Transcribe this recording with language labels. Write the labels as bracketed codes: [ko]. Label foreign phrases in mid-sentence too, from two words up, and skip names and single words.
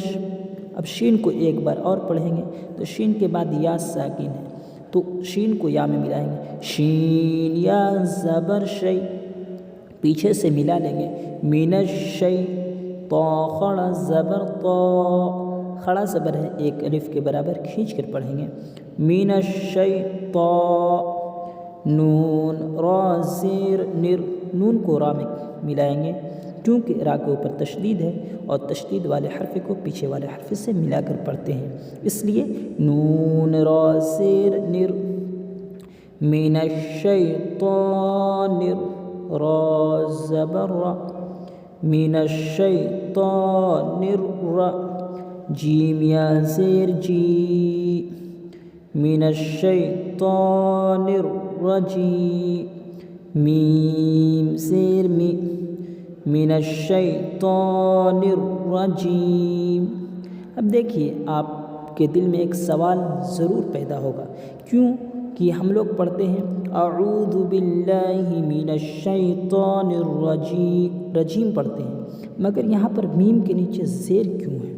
[ur] اب شین کو ایک بار اور پڑھیں گے تو شین کے بعد یا ساکن ہے تو شین کو یا میں ملائیں گے، شین یا زبر شی، پیچھے سے ملا لیں گے، مینش شی، طا خڑا زبر طا، خڑا زبر ہے ایک الف کے برابر کھینچ کر پڑھیں گے، مینش شی طا، نون را زیر نر، نون کو را میں ملائیں گے کیونکہ را کے اوپر تشدید ہے اور تشدید والے حرف کو پیچھے والے حرف سے ملا کر پڑھتے ہیں، اس لیے نون را زیر نر، [ar] من الشیطان، [ur] را زبر را، [ar] من الشیطان [ur] را، جیم یا زیر جی، [ar] من الشیطان الرجیم، [ur] میم زیر می، [ar] من الشیطان الرجیم۔ [ur] اب دیکھیے، آپ کے دل میں ایک سوال ضرور پیدا ہوگا، کیوں کہ ہم لوگ پڑھتے ہیں [ar] اعوذ باللہ من الشیطان الرجیم، [ur] رجیم پڑھتے ہیں، مگر یہاں پر میم کے نیچے زیر کیوں ہے؟